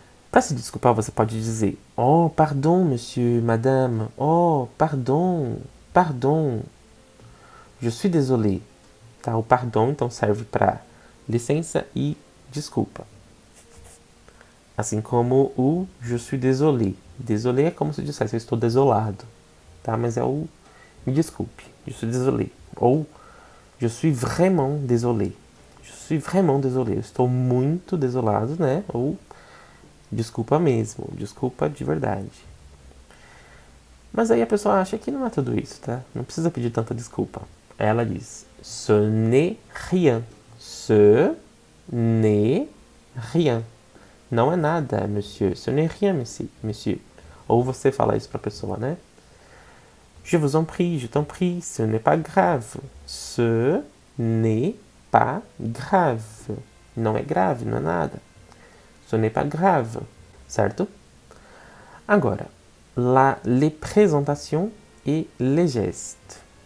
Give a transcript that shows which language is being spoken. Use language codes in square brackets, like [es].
[pt] Para se desculpar, você pode dizer oh, [fr] pardon, monsieur, madame. Oh, pardon, pardon. Je suis désolé. [pt] Tá? O pardon, então, serve para licença e desculpa. Assim como o [fr] je suis désolé. [pt] Désolé é como se dissesse eu estou desolado. Tá? Mas é o me desculpe. [fr] Je suis désolé. Ou je suis vraiment désolé. Je suis vraiment désolé. [pt] Eu estou muito desolado, né? Ou desculpa mesmo. Desculpa de verdade. Mas aí a pessoa acha que não é tudo isso, tá? Não precisa pedir tanta desculpa. Ela diz [fr] ce n'est rien. Ce n'est rien. [pt] Não é nada, [fr] monsieur. Ce n'est rien, monsieur. [pt] Ou você fala isso pra pessoa, né? [fr] Je vous en prie, je t'en prie, ce n'est pas grave. Ce n'est pas grave. [pt] Não é grave, não é nada. [fr] Ce n'est pas grave. [pt] Certo? Agora, [fr] les présentations et les gestes.